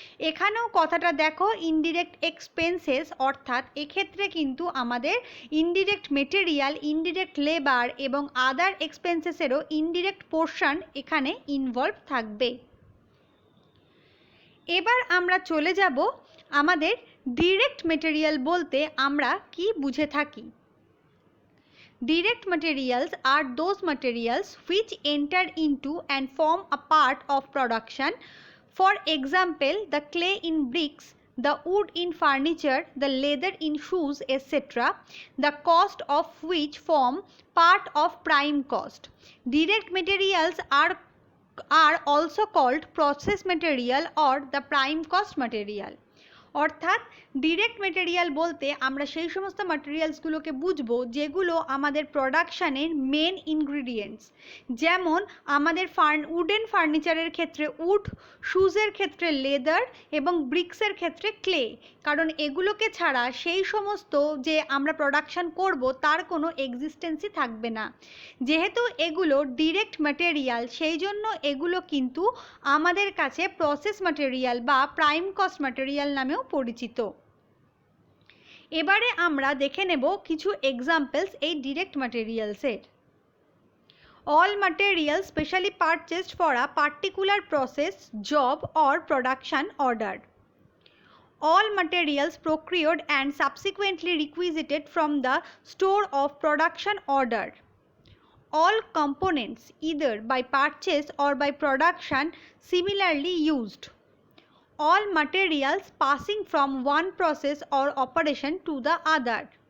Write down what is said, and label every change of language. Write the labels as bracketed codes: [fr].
[bn] এখানেও কথাটা দেখো, ইনডিরেক্ট এক্সপেন্সেস অর্থাৎ এক্ষেত্রে কিন্তু আমাদের ইনডিরেক্ট মেটেরিয়াল, ইনডিরেক্ট লেবার এবং আদার এক্সপেন্সেসেরও ইনডিরেক্ট পোর্শন এখানে ইনভলভ থাকবে। এবার আমরা চলে যাব আমাদের ডিরেক্ট মেটেরিয়াল বলতে আমরা কি বুঝে থাকি। [en] Direct materials are those materials which enter into and form a part of production. For example, the clay in bricks, the wood in furniture, the leather in shoes, etc., the cost of which form part of prime cost. Direct materials are also called process material or the prime cost material. [bn] অর্থাৎ direct material বলতে আমরা সেই সমস্ত ম্যাটেরিয়ালসগুলোকে বুঝবো যেগুলো আমাদের প্রোডাকশানের main ingredients. যেমন আমাদের উডেন ফার্নিচারের ক্ষেত্রে উড, শুজের ক্ষেত্রে লেদার এবং ব্রিক্সের ক্ষেত্রে ক্লে। কারণ এগুলোকে ছাড়া সেই সমস্ত যে আমরা প্রোডাকশান করব তার কোনো এক্সিস্টেন্সই থাকবে না। যেহেতু এগুলো ডিরেক্ট ম্যাটেরিয়াল সেই জন্য এগুলো কিন্তু আমাদের কাছে প্রসেস ম্যাটেরিয়াল বা প্রাইম কস্ট ম্যাটেরিয়াল নামেও পরিচিত। এবারে আমরা দেখে নেব কিছু এক্সাম্পলস এই direct ম্যাটেরিয়ালসের। [en] All material specially purchased for a particular process, job or production order. All materials procured and subsequently requisited from the store of production order. All components either by purchase or by production similarly used. All materials passing from one process or operation to the other.